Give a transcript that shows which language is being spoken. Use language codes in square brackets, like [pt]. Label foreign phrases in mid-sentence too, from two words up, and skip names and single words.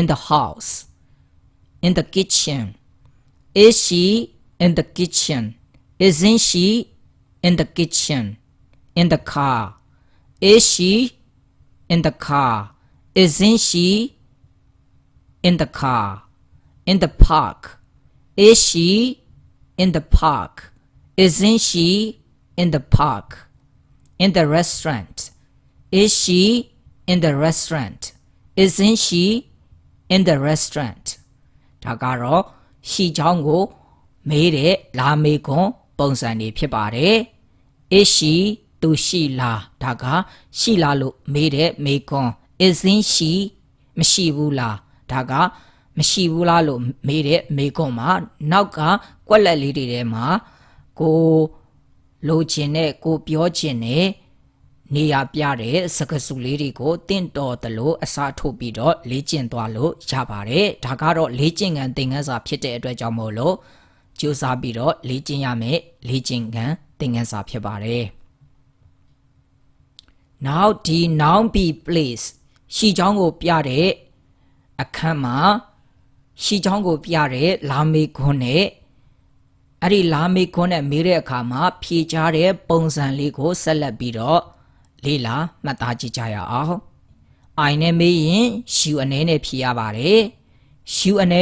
[en] the house In the kitchen Is she in the kitchen Isn't she in the kitchen In the car Is she in the car Isn't she in the car In the park Is she in the park Isn't she in the park In the restaurant Is she in the restaurant Isn't she in the restaurant [my] ဒါကတော့ရှိချောင်းကိုမေးတဲ့လာမေကွန်ပုံစံတွေဖြစ်ပါတယ် [en] Is she [my] သူရှိ လားဒါကရှိလားလို့မေးတဲ့မေကွန် [en] Isn't she [my] မရှိဘူးလားဒါကမရှိဘူးလားလို့မေးတဲ့မေကွန်မှာနောက်ကကွက်လက်လေးတွေထဲမှာကိုလိုချင်တဲ့ကိုပြောချင်တဲ့နေရာပြတဲ့စကားစုလေးတွေကိုတင့်တော်သလိုအစားထိုးပြီးတော့လေ့ကျင့်သွားလို့ရပါတယ်ဒါကတော့လေ့ကျင့်ခန်းသင်ခန်းစာဖြစ်တဲ့အတွက်ကြောင့်မို့လို့ကြိုးစားပြီးတော့လေ့ကျင့်ရမယ်လေ့ကျင့်ခန်းသင်ခန်းစာဖြစ်ပါတယ် Now ဒီ [en] noun be place [my] ရှိချောင်းကိုပြတဲ့အခန်းမှာရှိချောင်းကိုပြတဲ့လာမေခွန်းနဲ့အဲ့ဒီလာမေခွန်းနဲ့မေးတဲ့အခါမှာဖြေကြား တဲ့ပုံစံလေးကိုဆက်လက်ပြီးတော့လေ့လာမှတ်သားကြည့်ကြရအောင် I နဲ့မေးရင် you အနေနဲ့ဖြေရပါတယ် you အနေ